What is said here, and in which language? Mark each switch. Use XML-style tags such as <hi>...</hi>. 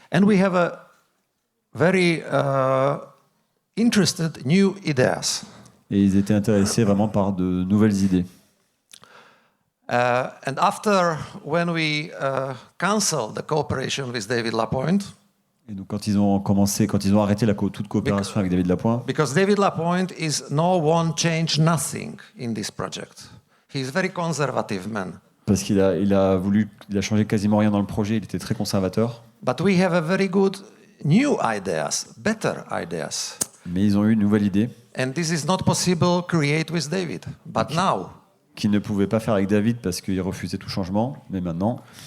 <en>And we have a very interested new ideas.</en> <fr>Et ils étaient intéressés vraiment par de nouvelles idées.</fr> <en>And after, when we canceled the cooperation with David Lapointe,</en> <fr>et donc quand ils ont arrêté toute coopération avec David Lapointe,</fr> <en>because David Lapointe is no one change nothing in this project. He is very conservative man.</en> <fr>Parce qu'il a changé quasiment rien dans le projet, il était très conservateur.</fr> <en>But we have a very good new ideas, better ideas.</en> <fr>Mais ils ont eu une nouvelle idée.</fr> <en>And this is not possible create with David. But now,</en> <fr>qu'ils ne pouvaient pas faire avec David parce qu'il refusait tout changement, mais maintenant.</fr>